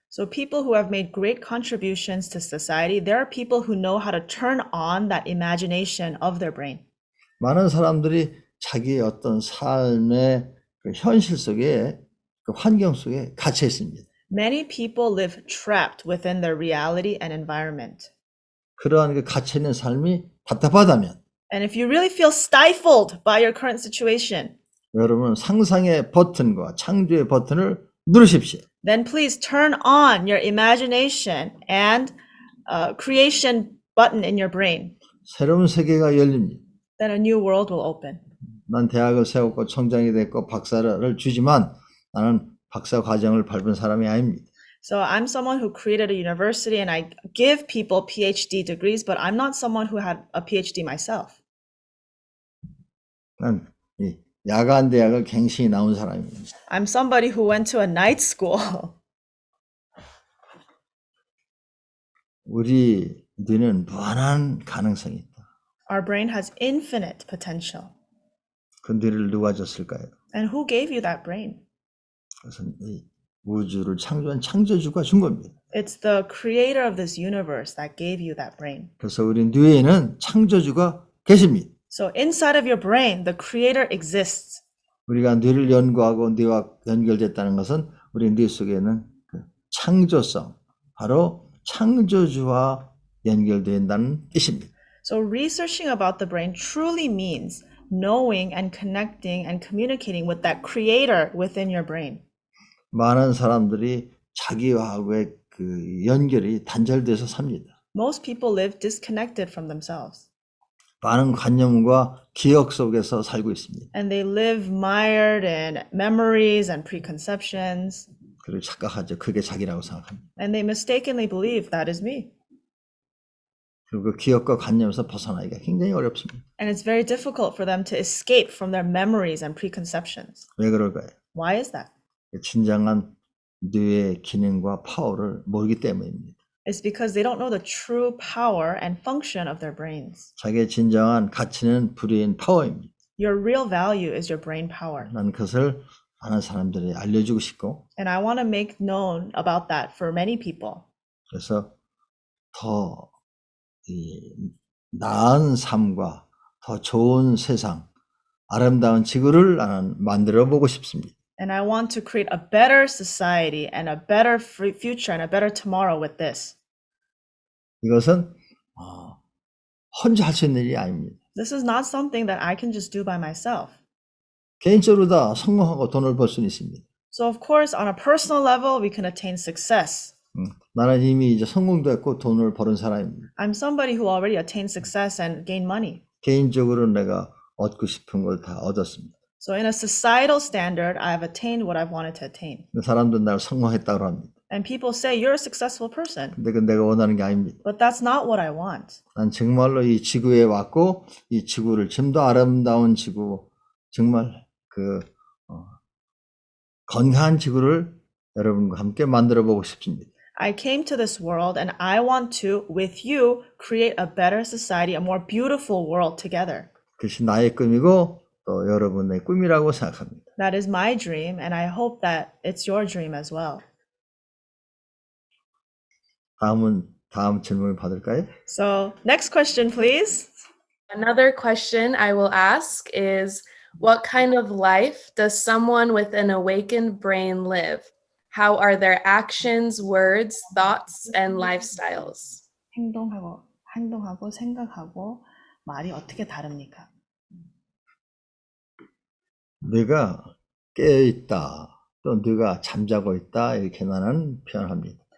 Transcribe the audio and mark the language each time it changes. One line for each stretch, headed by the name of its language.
English: So people who have made great contributions to society, there are people who know how to turn on that imagination of their brain.
Korean: 많은 사람들이 자기의 어떤 삶의 그 현실 속에 그 환경 속에 갇혀 있습니다.
English: Many people live trapped within their reality and environment.
Korean: 그러한 그 갇혀 있는 삶이 답답하다면
English: And if you really feel stifled by your current situation,
Korean: 여러분은 상상의 버튼과 창조의 버튼을 누르십시오.
English: then please turn on your imagination and creation button in your brain.
Korean: 새로운 세계가 열립니다.
English: Then a new world will open.
Korean: 난 대학을 세웠고 청장이 됐고 박사를 주지만 나는 박사 과정을 밟은 사람이 아닙니다.
English: So I'm someone who created a university and I give people PhD degrees, but I'm not someone who had a PhD myself.
Korean: 난 이 야간 대학을 갱신히 나온 사람입니다.
English: I'm somebody who went to a night school.
Korean: 우리 뇌는 무한한 가능성이 있다.
English: Our brain has infinite potential.
Korean: 그 뇌를 누가 줬을까요?
English: And who gave you that brain?
Korean: 그것은 이 우주를 창조한 창조주가 준 겁니다.
English: It's the creator of this universe that gave you that brain.
Korean: 그래서 우리 뇌에는 창조주가 계십니다.
English: So inside of your brain, the creator exists.
Korean: 우리가 뇌를 연구하고 뇌와 연결됐다는 것은 우리 뇌 속에는 그 창조성, 바로 창조주와 연결된다는 뜻입니다.
English: So researching about the brain truly means knowing and connecting and communicating with that creator within your brain.
Korean: 많은 사람들이 자기와의 그 연결이 단절돼서 삽니다.
English: Most people live disconnected from themselves.
Korean: 많은 관념과 기억 속에서 살고 있습니다.
English: And they live mired in memories and preconceptions.
Korean: 그리고 착각하죠. 그게 자기라고 생각합니다.
English: And they mistakenly believe that is me.
Korean: 그리고 그 기억과 관념에서 벗어나기가 굉장히 어렵습니다.
English: And it's very difficult for them to escape from their memories and preconceptions.
Korean: 왜 그럴까요?
English: Why is that?
Korean: 진정한 뇌의 기능과 파워를 모르기 때문입니다.
English: It's because they don't know the true power and function of their brains.
Korean: 자기의 진정한 가치는 브레인 파워입니다.
English: Your real value is your brain power.
Korean: 난 그것을 많은 사람들이 알려주고 싶고
English: And I want to make known about that for many people.
Korean: 그래서 더 이 나은 삶과 더 좋은 세상, 아름다운 지구를 나는 만들어 보고 싶습니다.
English: And I want to create a better society and a better future and a better tomorrow with this.
Korean: 이것은 혼자 할 수 있는 일이 아닙니다.
English: This is not something that I can just do by myself.
Korean: 개인적으로 다 성공하고 돈을 벌 수는 있습니다.
English: So of course, on a personal level, we can attain success.
Korean: 나는 이미 이제 성공도 했고 돈을 버는 사람입니다.
English: I'm somebody who already attained success and gained money.
Korean: 개인적으로 내가 얻고 싶은 걸 다 얻었습니다.
English: So in a societal standard, I have attained what I've wanted to attain.
Korean: 사람들은 나를 성공했다고 합니다.
English: And people say, you're a successful person.
Korean: 근데 그건 내가 원하는 게 아닙니다.
English: But that's not what I want.
Korean: 난 정말로 이 지구에 왔고 이 지구를 좀 더 아름다운 지구, 정말 건강한 지구를 여러분과 함께 만들어 보고 싶습니다.
English: I came to this world and I want to, with you, create a better society, a more beautiful world together.
Korean: 그것이 나의 꿈이고 또 여러분의 꿈이라고 생각합니다.
English: That is my dream, and I hope that it's your dream as well.
Korean: 다음 질문을 받을까요?
English: So next question, please. Another question I will ask is, what kind of life does someone with an awakened brain live? How are their actions, words, thoughts, and lifestyles?
Korean: 행동하고 생각하고 말이 어떻게 다릅니까? 네가 깨어있다, 또 네가 잠자고 있다, 이렇게 나는 표현합니다.